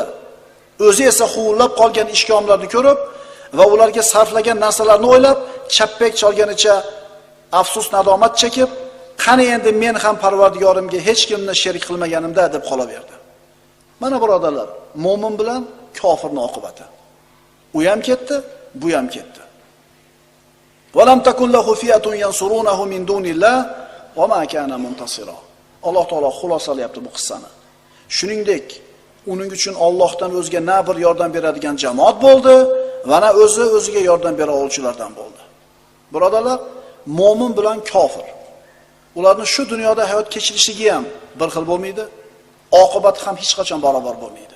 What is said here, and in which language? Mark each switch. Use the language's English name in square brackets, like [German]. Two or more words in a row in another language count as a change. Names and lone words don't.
[Uzbek] O'zi esa huvillab qolgan ishkomlarni ko'rib va ularga sarflagan narsalarni o'ylab, chappek chalganicha afsus nadomat chekib, qani endi men ham Parvardigorimga hech kimni sherik qilmaganimda deb qolaverdi. Mana birodarlar, mo'min bilan kofirning oqibati. U ham ketdi, bu ham ketdi. [Arabic] ولم تكن له فئة ينصرونه من دون الله وما كان منتصرا. [Uzbek] Alloh taolo xulosalayapti bu qissani. Shuningdek, uning uchun Allohdan o'zga na bir yordam beradigan jamoat bo'ldi va na o'ziga yordam bera oluvchilardan bo'ldi. Birodarlar, mo'min bilan kofir ularning shu dunyoda hayot kechirishligi ham bir xil bo'lmaydi, oqibati ham hech qachon barobar bo'lmaydi.